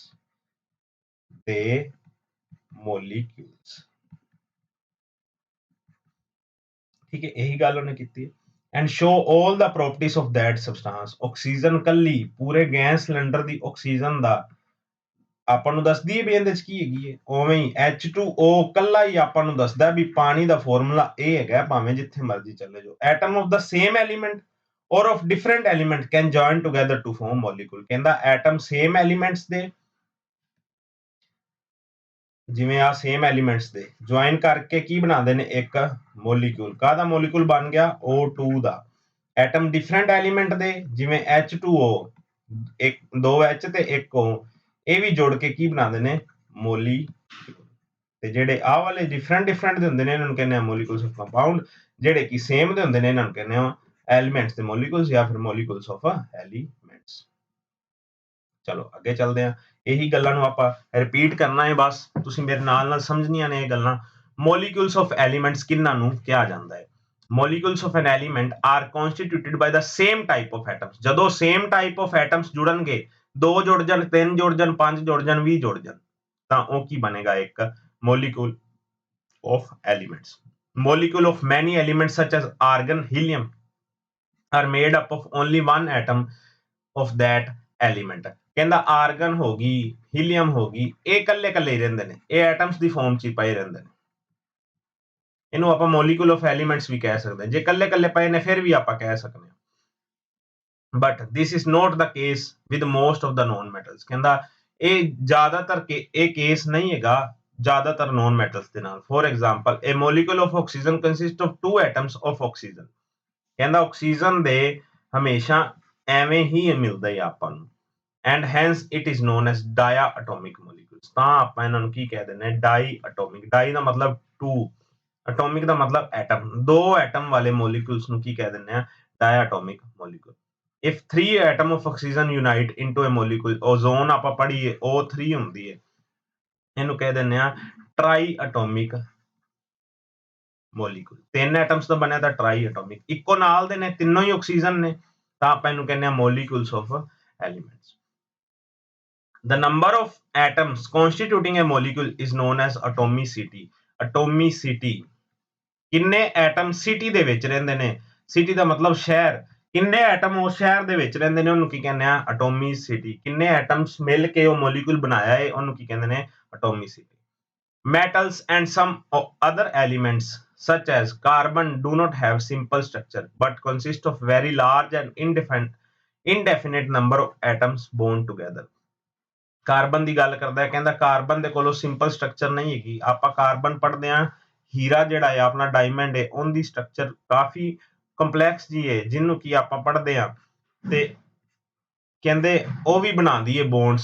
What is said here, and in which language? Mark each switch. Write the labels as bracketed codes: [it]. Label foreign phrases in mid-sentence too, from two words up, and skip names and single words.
[pa] ਦੇ ਮੋਲੀਕਿਊਲਸ ਠੀਕ ਹੈ ਇਹੀ ਗੱਲ ਉਹਨੇ ਕੀਤੀ [en] and show all the properties of that substance [pa] ਆਕਸੀਜਨ ਕੱਲੀ ਪੂਰੇ ਗੈਸ ਸਿਲੰਡਰ ਦੀ ਆਕਸੀਜਨ ਦਾ ਆਪਾਂ ਨੂੰ ਦੱਸਦੀ ਹੈ ਵੀ ਇਹਦੇ ਚ ਕੀ ਹੈਗੀ ਹੈ ਉਵੇਂ ਹੀ H2O ਕੱਲਾ ਹੀ ਆਪਾਂ ਨੂੰ ਦੱਸਦਾ ਵੀ ਪਾਣੀ ਦਾ ਫਾਰਮੂਲਾ ਇਹ ਹੈਗਾ ਭਾਵੇਂ ਜਿੱਥੇ ਮਰਜ਼ੀ ਚੱਲੇ ਜਾਓ [en] atom of the same element or of different element can join together to form molecule [pa] ਕਹਿੰਦਾ [en] atom same elements [pa] ਦੇ ਜਿਵੇਂ ਆ [en] same elements [pa] ਦੇ ਜੁਆਇਨ ਕਰਕੇ ਕੀ ਬਣਾਉਂਦੇ ਨੇ ਇੱਕ ਮੋਲੀਕਿਊਲ ਕਾਹਦਾ ਮੋਲੀਕਿਊਲ ਬਣ ਗਿਆ O2 ਦਾ [en] atom different element [pa] ਦੇ ਜਿਵੇਂ H2O ਇੱਕ ਦੋ H ਤੇ ਇੱਕ O ਇਹ ਵੀ ਜੋੜ ਕੇ ਕੀ ਬਣਾਉਂਦੇ ਨੇ ਮੋਲੀਕਿਊਲ ਤੇ ਜਿਹੜੇ ਆਹ ਵਾਲੇ ਡਿਫਰੈਂਟ ਦੇ ਹੁੰਦੇ ਨੇ ਇਹਨਾਂ ਨੂੰ ਕਹਿੰਦੇ ਆ [en] molecules of compound [pa] ਜਿਹੜੇ ਕਿ ਸੇਮ ਦੇ ਹੁੰਦੇ ਨੇ ਇਹਨਾਂ ਨੂੰ ਕਹਿੰਦੇ ਆ ਐਲੀਮੈਂਟਸ ਦੇ ਮੋਲੀਕਿਊਲਸ ਜਾਂ ਫਿਰ [en] molecules of elements [pa] ਚਲੋ ਅੱਗੇ ਚੱਲਦੇ ਆ ਇਹੀ ਗੱਲਾਂ ਨੂੰ ਆਪਾਂ ਰਿਪੀਟ ਕਰਨਾ ਹੈ ਬਸ ਤੁਸੀਂ ਮੇਰੇ ਨਾਲ ਸਮਝਣੀਆਂ ਨੇ ਇਹ ਗੱਲਾਂ [en] molecules of elements [pa] ਕਿਹਨਾਂ ਨੂੰ ਕਿਹਾ ਜਾਂਦਾ ਹੈ [en] molecules of an element are constituted by the same type of atoms [pa] ਜਦੋਂ [en] same type of atoms [pa] ਜੁੜਨਗੇ 2 ਜੁੜ ਜਾਣ 3 ਜੁੜ ਜਾਣ 5 ਜੁੜ ਜਾਣ 20 ਜੁੜ ਜਾਣ ਤਾਂ ਉਹ ਕੀ ਬਣੇਗਾ ਇੱਕ [en] molecule of elements molecule of many elements such as argon helium are made up of only one atom of that element [pa] ਕਹਿੰਦਾ ਆਰਗਨ ਹੋ ਗਈ ਹੀਲੀਅਮ ਹੋ ਗਈ ਇਹ ਇਕੱਲੇ ਹੀ ਰਹਿੰਦੇ ਨੇ ਇਹ ਐਟਮਸ ਦੀ ਫਾਰਮ 'ਚ ਹੀ ਪਏ ਰਹਿੰਦੇ ਨੇ ਇਹਨੂੰ ਆਪਾਂ [en] molecule of elements [pa] ਵੀ ਕਹਿ ਸਕਦੇ ਜੇ ਇਕੱਲੇ ਪਏ ਨੇ ਫਿਰ ਵੀ ਆਪਾਂ ਕਹਿ ਸਕਦੇ ਹਾਂ [en] but this is not the case with most of the non metals [pa] ਕਹਿੰਦਾ ਇਹ ਜ਼ਿਆਦਾਤਰ ਇਹ ਕੇਸ ਨਹੀਂ ਹੈਗਾ ਜ਼ਿਆਦਾਤਰ [en] non metals [pa] ਦੇ ਨਾਲ [en] for example a molecule of oxygen [pa] consists of two atoms of oxygen ਕਹਿੰਦਾ ਆਕਸੀਜਨ ਦੇ ਹਮੇਸ਼ਾ ਐਵੇਂ ਹੀ ਮਿਲਦਾ ਹੈ ਆਪਾਂ ਨੂੰ [en] and hence it is known as diatomic molecules [pa] ਤਾਂ ਆਪਾਂ ਇਹਨਾਂ ਨੂੰ ਕੀ ਕਹਿ ਦਿੰਦੇ ਹਾਂ diatomic di ਦਾ ਮਤਲਬ 2 atomic ਦਾ ਮਤਲਬ ਐਟਮ ਦੋ ਐਟਮ ਵਾਲੇ molecules ਨੂੰ ਕੀ ਕਹਿ ਦਿੰਦੇ ਆ [en] diatomic molecule if three atom of oxygen unite into a molecule ozone [pa] ਆਪਾਂ ਪੜ੍ਹੀਏ O3 ਹੁੰਦੀ ਹੈ ਇਹਨੂੰ ਕਹਿ ਦਿੰਦੇ ਆ triatomic molecule ਤਿੰਨ ਐਟਮਸ ਤੋਂ ਬਣਿਆ ਤਾਂ triatomic ਇੱਕੋ ਨਾਲ ਦੇ ਨੇ ਤਿੰਨੋਂ ਹੀ ਆਕਸੀਜਨ ਨੇ ਤਾਂ ਆਪਾਂ ਇਹਨੂੰ ਕਹਿੰਦੇ ਆ [en] molecules of elements The number of atoms constituting a molecule is known as atomicity. Atomicity. [pa] ਕਿੰਨੇ ਐਟਮ ਸਿਟੀ ਦੇ ਵਿੱਚ ਰਹਿੰਦੇ ਨੇ ਸਿਟੀ ਦਾ ਮਤਲਬ ਸ਼ਹਿਰ ਕਿੰਨੇ ਐਟਮ ਉਸ ਸ਼ਹਿਰ ਦੇ ਵਿੱਚ ਰਹਿੰਦੇ ਨੇ ਉਹਨੂੰ ਕੀ ਕਹਿੰਦੇ ਆ atomicity ਕਿੰਨੇ ਐਟਮਸ ਮਿਲ ਕੇ ਉਹ ਮੋਲੀਕਿਊਲ ਬਣਾਇਆ ਹੈ ਉਹਨੂੰ ਕੀ ਕਹਿੰਦੇ ਨੇ atomicity [en] metals and some other elements such as carbon do not have simple structure but consist of very large and indefinite number of atoms bound together। [pa] ਕਾਰਬਨ ਦੀ ਗੱਲ ਕਰਦਾ ਹੈ, ਕਹਿੰਦਾ ਕਾਰਬਨ ਦੇ ਕੋਲੋਂ [en] simple structure [pa] ਨਹੀਂ ਹੈਗੀ। ਆਪਾਂ ਕਾਰਬਨ ਪੜ੍ਹਦੇ ਹਾਂ, ਹੀਰਾ ਜਿਹੜਾ ਹੈ ਆਪਣਾ ਡਾਇਮੰਡ ਹੈ, ਉਹਦੀ ਸਟਰਕਚਰ ਕਾਫੀ ਕੰਪਲੈਕਸ ਜੀ ਹੈ, ਜਿਹਨੂੰ ਕਿ ਆਪਾਂ ਪੜ੍ਹਦੇ ਹਾਂ ਤੇ ਕਹਿੰਦੇ ਉਹ ਵੀ ਬਣਾਉਂਦੀ ਹੈ ਬੌਂਡਸ।